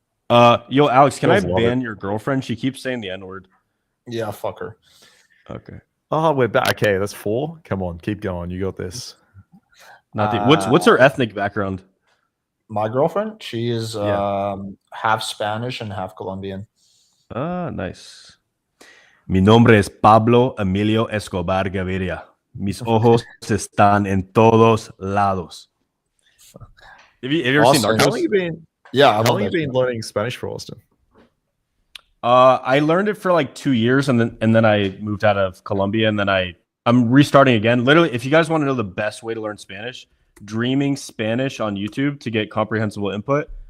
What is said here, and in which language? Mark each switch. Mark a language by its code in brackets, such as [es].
[en] Yo, Alex, can I ban your girlfriend? She keeps saying the N-word. Yeah, fuck her. Okay. Oh, we're back. Okay, that's 4. Come on, keep going. You got this. What's her ethnic background? My girlfriend, she is half Spanish and half Colombian. Ah, nice. [es] Mi nombre es Pablo Emilio Escobar Gaviria. Mis ojos están en todos lados. [en] Have you ever seen Narcos? How long you been? Yeah, how long have you been learning Spanish for, Austen? I learned it for like 2 years, and then I moved out of Colombia, and then I'm restarting again. Literally, if you guys want to know the best way to learn Spanish, Dreaming Spanish on YouTube to get comprehensible input.